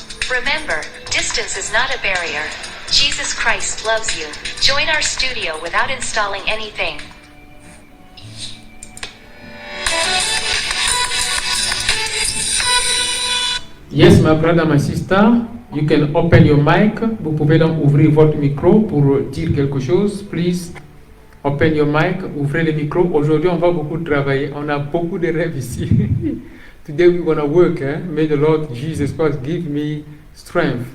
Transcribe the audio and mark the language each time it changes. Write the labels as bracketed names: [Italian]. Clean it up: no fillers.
[English] Remember, distance is not a barrier. Jesus Christ loves you. Join our studio without installing anything. Yes, my brother, my sister, you can open your mic. [French] Vous pouvez donc ouvrir votre micro pour dire quelque chose. [English] Please open your mic, [French] ouvrez le micro. Aujourd'hui, on va beaucoup travailler. On a beaucoup de rêves ici. [English] Today we're going to work. May the Lord Jesus Christ give me strength.